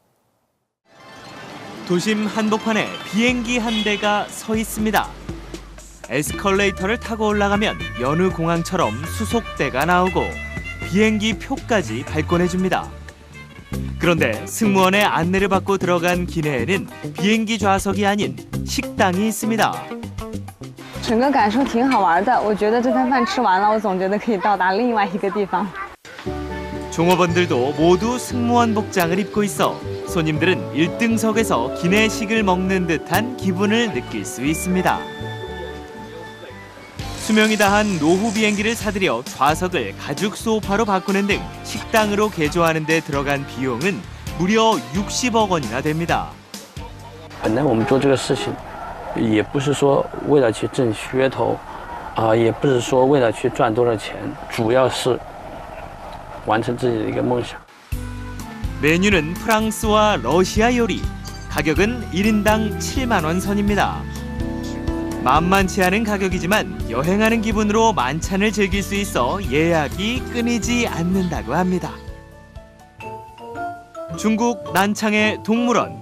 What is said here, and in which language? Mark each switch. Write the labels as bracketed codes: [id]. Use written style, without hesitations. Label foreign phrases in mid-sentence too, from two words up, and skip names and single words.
[ko] 도심 한복판에 비행기 한 대가 서 있습니다. 에스컬레이터를 타고 올라가면 여느 공항처럼 수속대가 나오고 비행기 표까지 발권해줍니다. 그런데 승무원의 안내를 받고 들어간 기내에는 비행기 좌석이 아닌 식당이 있습니다. [zh] 整个感受挺好玩的，我觉得这餐饭吃完了，我总觉得可以到达另外一个地方。 [ko] 종업원들도 모두 승무원 복장을 입고 있어 손님들은 1등석에서 기내식을 먹는 듯한 기분을 느낄 수 있습니다. 수명이 다한 노후 비행기를 사들여 좌석을 가죽 소파로 바꾸는 등 식당으로 개조하는 데 들어간 비용은 무려 60억 원이나 됩니다. [zh] 本来我们做这个事情，也不是说为了去挣噱头，也不是说为了去赚多少钱，主要是完成自己的一个梦想。 [ko] 메뉴는 프랑스와 러시아 요리, 가격은 1인당 7만 원 선입니다. 만만치 않은 가격이지만 여행하는 기분으로 만찬을 즐길 수 있어 예약이 끊이지 않는다고 합니다. 중국 난창의 동물원.